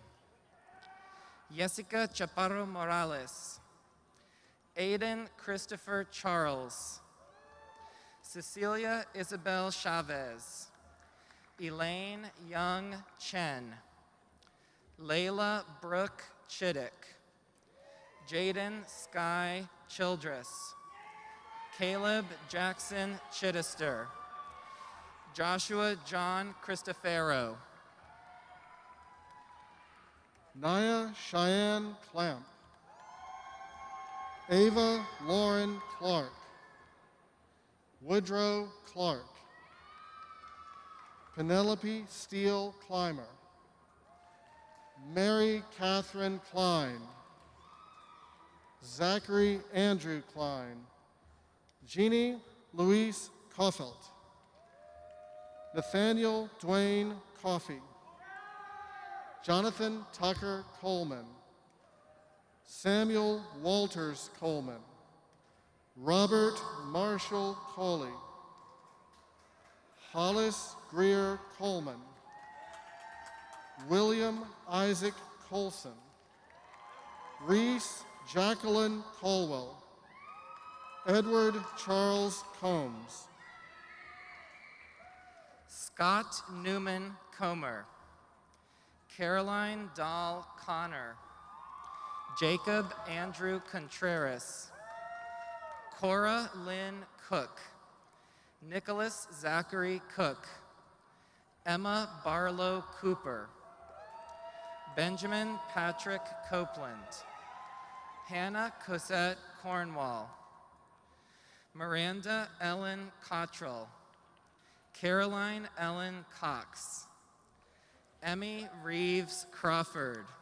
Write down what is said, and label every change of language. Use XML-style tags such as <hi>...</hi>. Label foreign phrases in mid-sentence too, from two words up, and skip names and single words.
<en>Jessica Chaparro Morales, Aiden Christopher Charles, Cecilia Isabel Chavez, Elaine Young Chen, Layla Brooke Chiddick, Jaden Sky Childress, Caleb Jackson Chittister, Joshua John Cristofero, Naya Cheyenne Clamp, Ava Lauren Clark, Woodrow Clark, Penelope Steele Clymer, Mary Catherine Klein, Zachary Andrew Klein, Jeannie Louise Koffelt, Nathaniel Dwayne Coffey, Jonathan Tucker Coleman, Samuel Walters Coleman, Robert Marshall Coley, Hollis Greer Coleman, William Isaac Colson, Reese Jacqueline Colwell, Edward Charles Combs, Scott Newman Comer, Caroline Dahl Connor, Jacob Andrew Contreras, Cora Lynn Cook, Nicholas Zachary Cook, Emma Barlow Cooper, Benjamin Patrick Copeland, Hannah Cosette Cornwall, Miranda Ellen Cottrell, Caroline Ellen Cox, Emmy Reeves Crawford,</en>